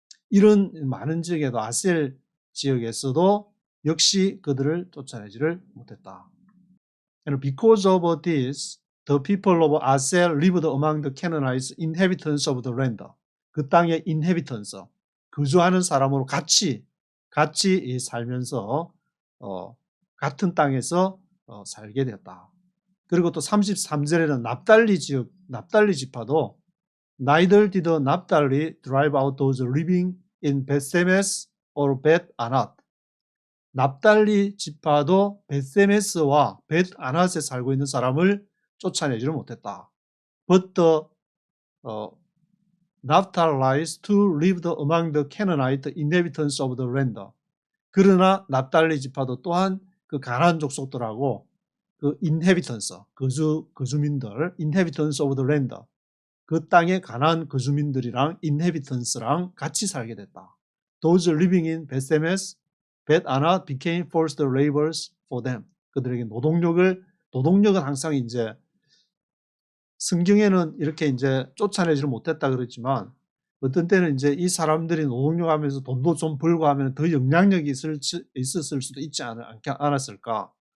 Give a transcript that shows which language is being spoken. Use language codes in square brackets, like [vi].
[ko] 이런 많은 지역에도 아셀 지역에서도 역시 그들을 쫓아내지를 못했다. [en] And because of this, the people of Aser lived among the Canaanites, inhabitants of the land. [ko] 그 땅의 inhabitants, 거주하는 사람으로 같이 살면서 같은 땅에서 살게 되었다. 그리고 또 33절에는 납달리 지파도 [en] Neither did Naphtali drive out those living in Bethsemes or Beth Anath. [ko] 납달리 지파도 벳세메스와 벳 아낫에 살고 있는 사람을 쫓아내지를 못했다. [en] But the Naphtalites too lived among the Canaanite inhabitants of the land. [ko] 그러나 납달리 지파도 또한 그 가나안 족속들하고 그 inhabitants, 거주민들, [en] inhabitants of the land, [ko] 그 땅의 가나안 거주민들이랑 inhabitants랑 같이 살게 됐다. [en] Those living in Bethsemes, Beth Anath became forced laborers for them. [ko] 그들에게 노동력은 항상 이제 성경에는 이렇게 이제 쫓아내지를 못했다 그랬지만 어떤 때는 이제 이 사람들이 노동력 하면서 돈도 좀 벌고 하면 더 영향력이 있었을 수도 있지 않았을까.